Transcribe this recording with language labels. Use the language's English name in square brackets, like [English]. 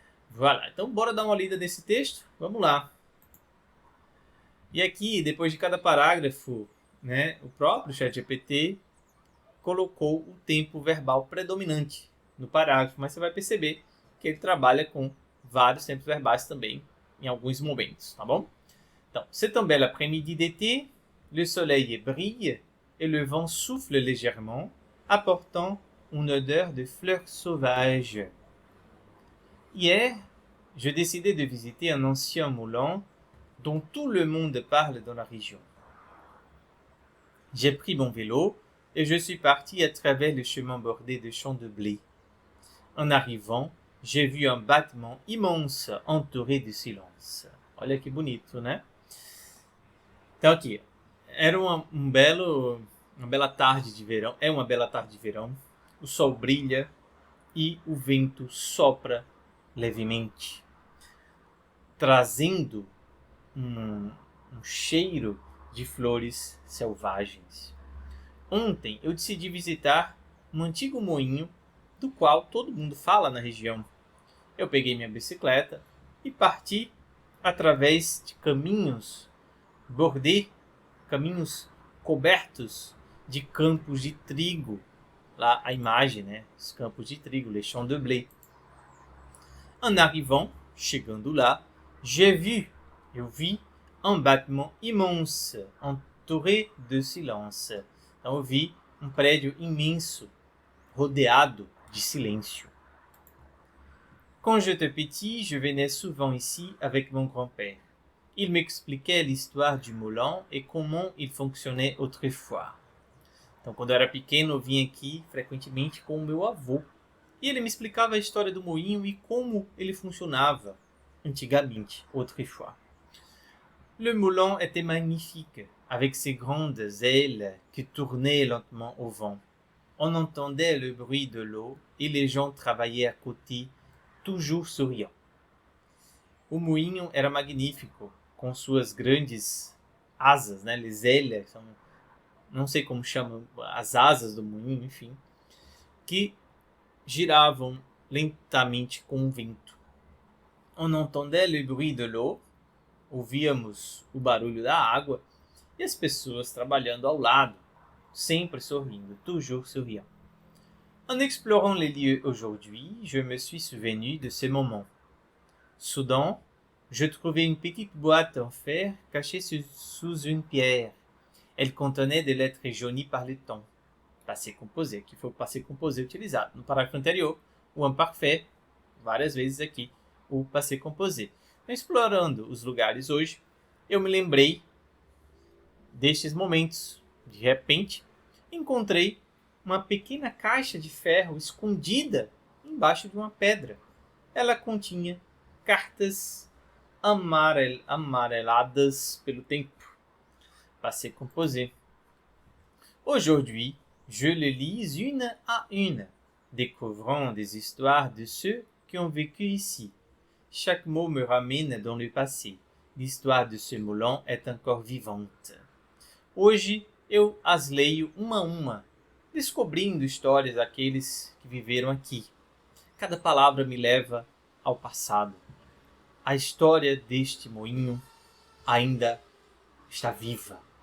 [Portuguese] Vai lá, então bora dar uma lida nesse texto? Vamos lá. E aqui, depois de cada parágrafo, né, o próprio ChatGPT colocou o tempo verbal predominante no parágrafo, mas você vai perceber que ele trabalha com vários tempos verbais também em alguns momentos, tá bom? [French] Então, c'est un bel après-midi d'été, le soleil brille et le vent souffle légèrement, apportant une odeur de fleurs sauvages. Hier, je décidai de visiter un ancien moulin dont tout le monde parle dans la région. J'ai pris mon vélo et je suis parti à travers le chemin bordé de champs de blé. En arrivant, j'ai vu un bâtiment immense entouré de silence. [Portuguese] Olha que bonito, né? Então aqui, era uma bela tarde de verão, é uma bela tarde de verão, o sol brilha e o vento sopra levemente, trazendo um cheiro de flores selvagens. Ontem eu decidi visitar um antigo moinho do qual todo mundo fala na região. Eu peguei minha bicicleta e parti através de caminhos bordés, caminhos cobertos de campos de trigo. Lá a imagem, né? Os campos de trigo, [French] les champs de blé. En arrivant, [Portuguese] chegando lá, eu vi [French] un bâtiment immense, entouré de silence. [Portuguese] Então eu vi um prédio imenso, rodeado de silêncio. [French] Quand j'étais petit, je venais souvent ici avec mon grand-père. Il m'expliquait l'histoire du moulin et comment il fonctionnait autrefois. [Portuguese] Então, quando eu era pequeno, eu vinha aqui frequentemente com o meu avô. E ele me explicava a história do moinho e como ele funcionava antigamente, [French] autrefois. Le moulin était magnifique, avec ses grandes ailes qui tournaient lentement au vent. On entendait le bruit de l'eau et les gens travaillaient à côté, toujours souriants. [Portuguese] O moinho era magnífico, com suas grandes asas, né? [French] Les ailes, [Portuguese] não sei como chamam, as asas do moinho, enfim, que giravam lentamente com o vento. [French] On entendait le bruit de l'eau, [Portuguese] ouvíamos o barulho da água e as pessoas trabalhando ao lado, sempre sorrindo, [French] toujours souriant. En explorant les lieux aujourd'hui, je me suis souvenu de ces moments. Soudain, je trouvai une petite boîte en fer cachée sous une pierre. Elle contenait des lettres jaunies par le temps. [Portuguese] Passé composé, que foi o passé composé utilizado. No parágrafo anterior, o imparfait, várias vezes aqui, o passé composé. Então, explorando os lugares hoje, eu me lembrei destes momentos. De repente, encontrei uma pequena caixa de ferro escondida embaixo de uma pedra. Ela continha cartas amareladas pelo tempo. [French] Passé composé. Aujourd'hui, je les lis une à une. découvrant des histoires de ceux qui ont vécu ici. Chaque mot me ramène dans le passé. L'histoire de ce moulin est encore vivante. [Portuguese] Hoje eu as leio uma a uma, descobrindo histórias daqueles que viveram aqui. Cada palavra me leva ao passado. A história deste moinho ainda está viva.